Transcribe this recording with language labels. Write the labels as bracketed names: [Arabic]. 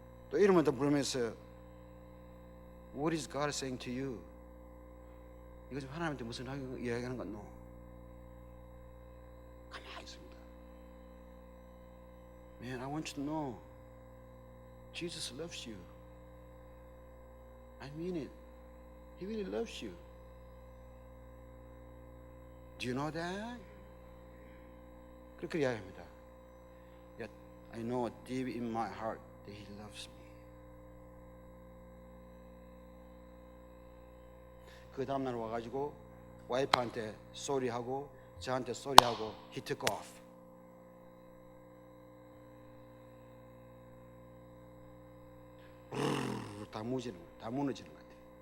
[Korean] 또 이름을 또 부르면서 [English] What is God saying to you? [Korean] 이거 좀 하나님한테 무슨 이야기하는 건 no. 가만히 있습니다. [English] Man, I want you to know Jesus loves you. I mean it. He really loves you. Do you know that? [Korean] 그렇게 이야기합니다. [English] Yet I know deep in my heart that He loves me. [Korean] 그 다음날 와가지고 와이프한테 쏘리하고 저한테 쏘리하고 [English] He took off. [Korean] 다 무너지는 것 같아요.